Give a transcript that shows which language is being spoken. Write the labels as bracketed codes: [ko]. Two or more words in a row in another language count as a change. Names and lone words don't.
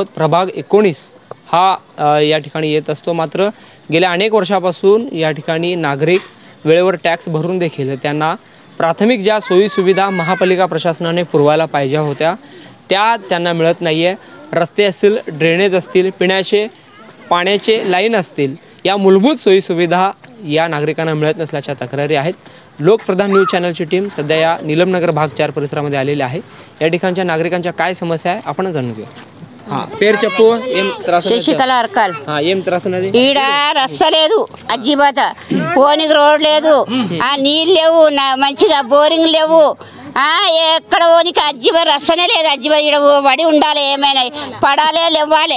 [mr] प्रभाग 19 हा या ठिकाणी येत असतो, मात्र गेल्या अनेक वर्षापासून या ठिकाणी नागरिक वेळेवर टॅक्स भरून देखील त्यांना प्राथमिक ज्या सोयीसुविधा महापालिका प्रशासनाने पुरवायला पाहिजे होत्या त्या त्यांना मिळत नाही आहे। रस्ते असतील, ड्रेनेज असतील, पिण्याचे पाण्याचे लाईन असतील, या मूलभूत सोयीसुविधा या नागरिकांना मिळत नसल्याच्या तक्रारी आहेत। लोकप्रधान न्यूज चॅनलची टीम सध्या या नीलमनगर भाग 4 परिसरामध्ये आलेली आहे। या ठिकाणच्या नागरिकांच्या काय समस्या आहे आपण जाणून घेऊ। [te] పేరు చెప్పు, ఏం త్రాసు? శశికళ అర్కల్। ఏం త్రాసు ఉన్నది? ఈడ రస్త లేదు, అజ్జిబాత పోనీకి రోడ్ లేదు, ఆ నీళ్ళు లేవు, మంచిగా బోరింగ్ లేవు, ఎక్కడ పోనీకి అజ్జిబ రస్తనే లేదు, అజ్జిబ ఇక్కడ పడి ఉండాలి ఏమైనా పడాలి లేవాలి।